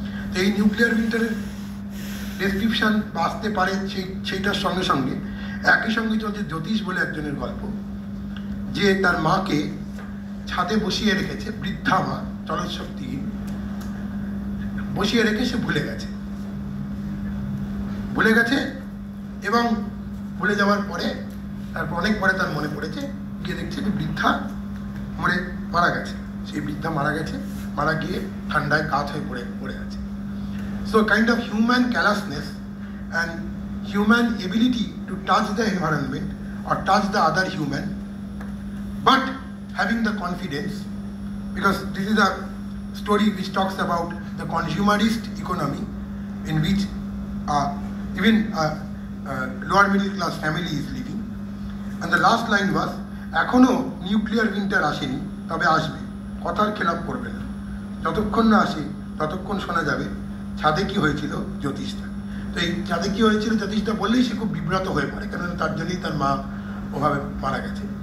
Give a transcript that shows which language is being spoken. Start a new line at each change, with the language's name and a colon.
Bangla: তো এই nuclear উইন্টারের description আসতে পারে সেইটার সঙ্গে সঙ্গে একই সঙ্গে চলছে জ্যোতিষ বলে একজনের গল্প, যে তার মাকে ছাদে বসিয়ে রেখেছে, বৃদ্ধা মা, চলৎশক্তিহীন, বসিয়ে রেখে সে ভুলে গেছে এবং ভুলে যাওয়ার পরে তারপর অনেক পরে তার মনে পড়েছে, গিয়ে দেখছে যে বৃদ্ধা মারা গেছে। সেই বৃদ্ধা মারা গিয়ে ঠান্ডায় কাঠ হয়ে পড়ে গেছে।
English: So kind of human callousness and human ability to touch the environment or touch the other human, but having the confidence, because this is a story which talks about the consumerist economy in which even lower middle class family is living. And the last line was,
Bangla: এখনো nuclear winter আসেনি, তবে আসবে, কথার খেলাপ করবে না, যতক্ষণ না আসে ততক্ষণ শোনা যাবে ছাদে কি হয়েছিল জ্যোতিষটা। তো এই ছাদে কি হয়েছিল জ্যোতিষটা বললেই সে খুব বিব্রত হয়ে পড়ে, কেননা তার জন্যই তার মা ওভাবে মারা গেছে।